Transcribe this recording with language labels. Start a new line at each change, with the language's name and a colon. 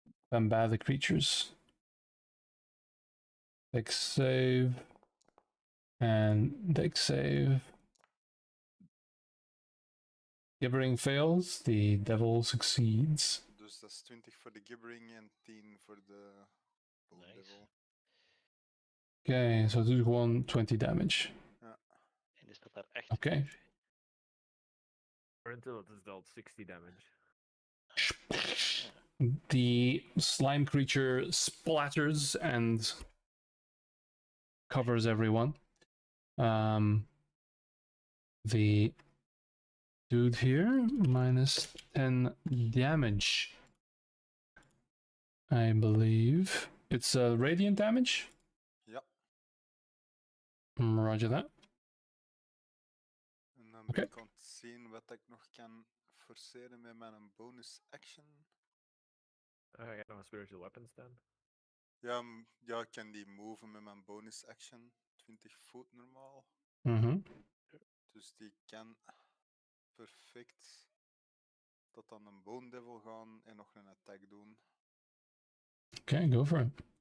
English: Then by the creatures. Dex save. And dex save. Gibbering fails, the devil succeeds.
Dutch: Dus dat is 20 voor de gibbering en 10 voor de bone
English: Nice. devil. Okay, so do one 20 damage.
Dutch: En die staat daar echt.
English: Okay. Or until it is dealt 60 damage. The slime creature splatters and covers everyone. The dude here, minus 10 damage. I believe. It's radiant damage?
Dutch: Ja.
English: Roger that.
Dutch: En dan Oké. ben ik aan het zien wat ik nog kan forceren met mijn bonus action.
English: I got no spiritual weapons then.
Dutch: Ja, ja, ik kan die moven met mijn bonus action. 20 voet normaal. Mm-hmm. Dus die kan perfect tot aan een bone devil gaan en nog een attack doen.
English: Okay, go for it.